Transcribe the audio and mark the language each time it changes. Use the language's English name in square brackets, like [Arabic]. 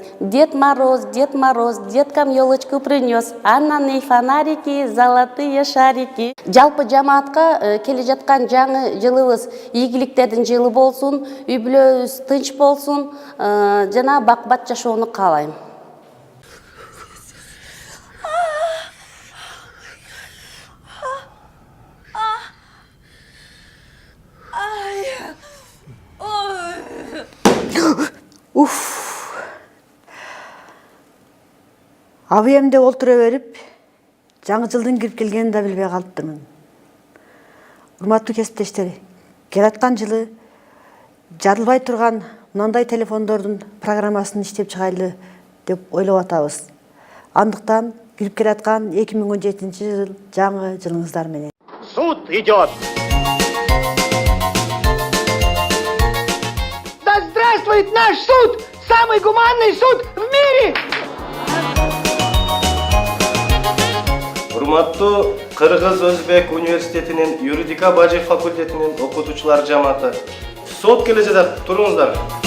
[Russian] Дед Мороз, деткам елочку принес, ананы фонарики, золотые шарики. [Kyrgyz] Жалпы жамаатка келе жаткан жаңы жылыбыз ийгиликтердин жылы болсун, үй бүлөбүз тынч болсун, жана бак-бат жашоону каалайм. Абыемде олтура берип, жаңы жылдын кирип келгенин да билбей калыптырмын. Урматтуу кесиптештер, келаткан жылы жарылбай турган мындай телефондордун программасын иштеп чыгайлы деп ойлоп атабыз. Андыктан кирип келаткан 2017 жыл жаңы жылыңыздар менен. [Russian] Суд идет! Да здравствует наш суд! Самый гуманный суд в мире! [Kyrgyz] Урматтуу Кыргыз-Өзбек университетинин юридика бажы факультетинин окутуучулар жамааты. Сот келе жатат, туруңуздар.